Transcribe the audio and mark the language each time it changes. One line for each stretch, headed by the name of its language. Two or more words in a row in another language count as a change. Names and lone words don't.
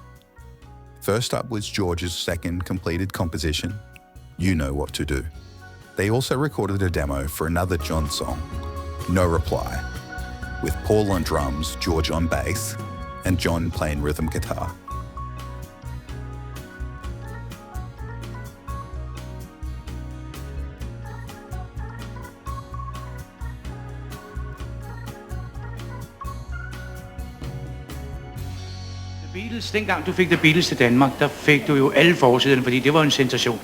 English: First up was George's second completed composition, You Know What to Do. They also recorded a demo for another John song, No Reply, with Paul on drums, George on bass, and John playing rhythm guitar.
Danish: Beatles, dengang du fik The Beatles til Danmark, der fik du jo alle forsiderne, fordi det var en sensation.